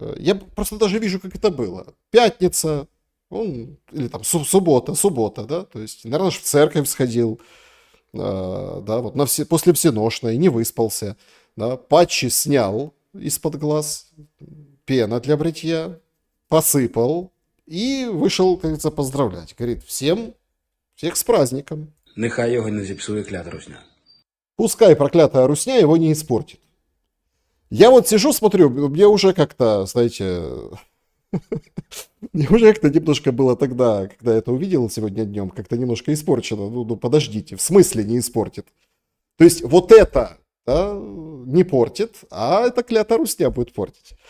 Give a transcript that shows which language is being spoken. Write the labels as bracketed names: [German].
[Russian] Я просто даже вижу, как это было. Пятница, или там суббота, да, то есть, наверное, в церковь сходил, да, вот после всеношной, не выспался, да, патчи снял из-под глаз, пена для бритья, посыпал и вышел, как говорится, поздравлять. Говорит, всех с праздником. [Ukrainian] Нехай його не зіпсує клята русня. [Russian] Пускай проклятая русня его не испортит. Я вот сижу, смотрю, мне уже как-то, знаете, мне уже как-то немножко было тогда, когда я это увидел сегодня днем, как-то немножко испорчено. Ну, подождите, в смысле не испортит? То есть вот это, да, не портит, а это клятая русня будет портить.